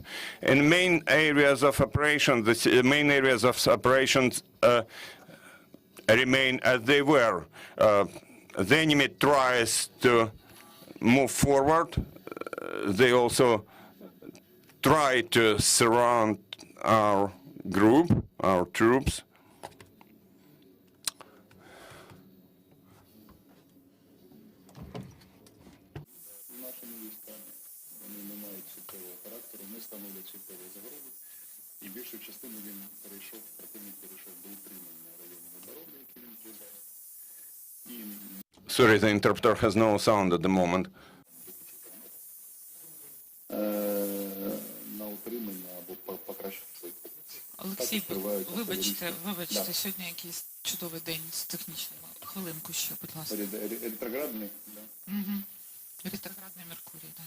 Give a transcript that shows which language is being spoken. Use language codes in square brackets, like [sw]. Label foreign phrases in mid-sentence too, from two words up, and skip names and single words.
[en] In main areas of operation, the main areas of operations remain as they were. The enemy tries to move forward. They also try to surround our group, our troops. [uk] І більшу частину він перейшов, противник перейшов до утримання району оборони, який він зв'язав. [en] Sorry, the interpreter has no sound at the moment. [uk] На утримання або покращити свої позиції. Олексій, відкривають вибачте, Да. сьогодні якийсь чудовий день з технічними. Хвилинку ще, будь ласка. Ретроградний, да. Ретроградний Меркурій, так.